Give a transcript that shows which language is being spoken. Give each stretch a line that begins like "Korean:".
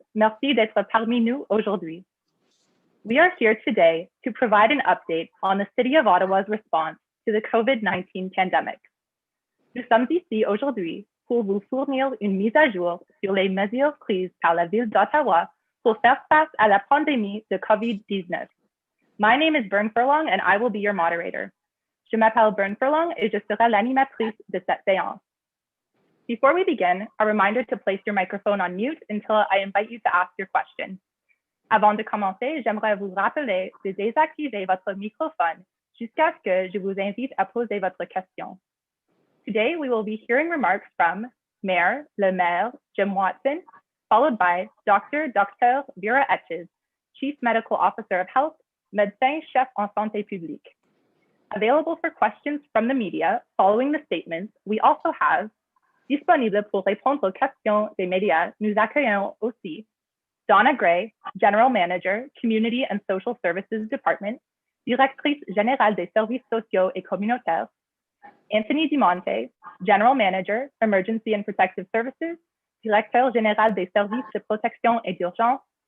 French: Merci d'être parmi nous aujourd'hui.
English: We are here today to provide an update on the City of Ottawa's response to the COVID-19 pandemic.
French: Nous sommes ici aujourd'hui pour vous fournir une mise à jour sur les mesures prises par la Ville d'Ottawa pour faire face à la pandémie de COVID-19.
English: My name is Bern Furlong and I will be your moderator.
French: Je m'appelle Bern Furlong et je serai l'animatrice de cette séance.
English: Before we begin, a reminder to place your microphone on mute until I invite you to ask your question.
French: Avant de commencer, j'aimerais vous rappeler de désactiver votre microphone jusqu'à ce que je vous invite à poser votre question.
English: Today, we will be hearing remarks from
French: le Maire,
English: Jim Watson, followed by Dr. Vera Etches, Chief Medical Officer of Health,
French: médecin chef en santé publique.
English: Available for questions from the media following the statements, we also have
French: disponible pour répondre aux questions des médias, nous accueillons aussi
English: Donna Gray, General Manager, Community and Social Services Department,
French: Directrice Générale des Services Sociaux et Communautaires,
English: Anthony Dimonte, General Manager, Emergency and Protective Services,
French: Directeur Général des Services de Protection et d'Urgence,